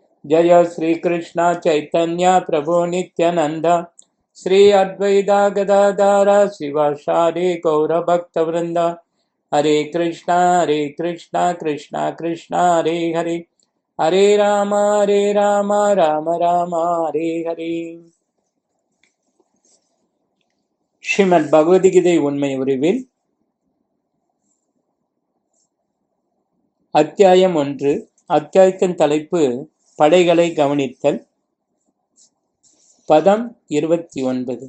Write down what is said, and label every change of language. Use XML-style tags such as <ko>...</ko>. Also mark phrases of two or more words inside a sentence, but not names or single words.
<sa>जय श्री कृष्ण चैतन्य प्रभु नित्यानंद श्री अद्वैता गदाधर शिवासादि गौर भक्त वृंद। हरे कृष्णा कृष्णा कृष्णा हरे हरे, हरे राम राम राम हरे हरे।</sa> <ta>ஸ்ரீமத் பகவத்கீதை உண்மை உருவில் அத்தியாயம் 1. அத்தியாயத்தின் தலைப்பு படைகளை கவனித்தல். பதம் 29.</ta>